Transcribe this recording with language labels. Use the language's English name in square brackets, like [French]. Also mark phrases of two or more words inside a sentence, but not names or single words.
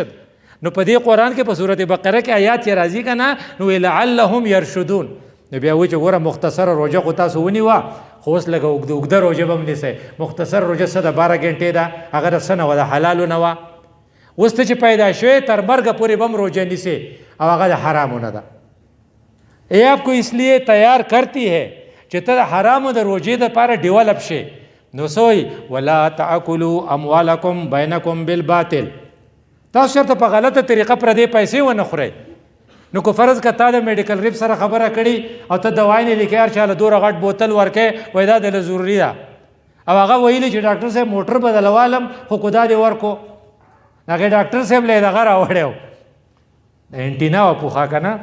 [Pashto] نو په دې قرآن کې په سورت بقره کې آیات چې راځي که نه، نو [Arabic] لعلهم یرشدون. [Pashto] نو بیا وایي چې ګوره مختصره روژه خو تاسو ونیوه، خو اوس لږه اوږده روژه به هم نیسئ. مختصر روژه څه ده؟ 12 غنټې ده، هغه د څه نه وه؟ د حلالو نه وه. اوس ته چې پیدا شوې تر مرګه پورې به هم روژه نیسې، او هغه د حرامو نه ده. [Urdu] یہ آپ کو اس لیے تیار کرتی ہے [Pashto] چې ته د حرامو د روژې دپاره ډیولپ شې. نو سوی [Arabic] ولا تاکلوا اموالکم بینکم بالباطل، [Pashto] تاسو چېرته په غلطه طریقه پردې پیسې ونه خورئ. نو که فرض که تا د [English] medical rep [Pashto] سره خبره کړي او ته دوايي نه لیکې، هر چاله دوره غټ بوتل ورکې، وایي دا دله ضروري ده، او هغه ویلي چې ډاکټر صاحب موټر بدلوالم خو که دا دې ورکو، هغې ډاکټر صاحب له یې دغه راوړی و، د انټینا وه پوښه که نه.